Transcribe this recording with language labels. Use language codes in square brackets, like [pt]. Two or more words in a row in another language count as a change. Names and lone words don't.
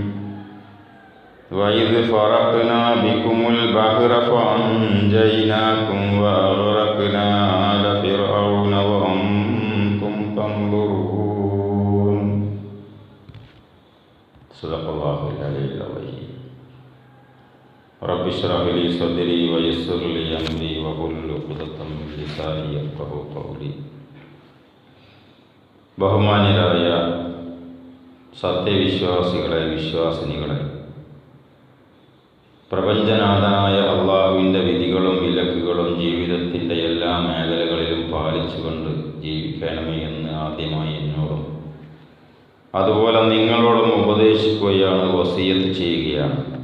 [ar] وإذ فرقنا بكم البحر فأنجيناكم وأغرقنا آل فرعون وأنتم تنظرون. صدق الله العلي العظيم. رب اشرح لي صدري ويسر لي أمري واحلل عقدة من لساني يفقهوا قولي. [ml] ബഹുമാന്യരായ സത്യവിശ്വാസികളെ, വിശ്വാസിനികളെ, പ്രപഞ്ചനാഥനായ അള്ളാഹുവിൻ്റെ വിധികളും വിലക്കുകളും ജീവിതത്തിൻ്റെ എല്ലാ മേഖലകളിലും പാലിച്ചുകൊണ്ട് ജീവിക്കണമേ എന്ന് ആദ്യമായി എന്നോടും അതുപോലെ നിങ്ങളോടും ഉപദേശിക്കുകയാണ്, വസിയത്ത് ചെയ്യുകയാണ്.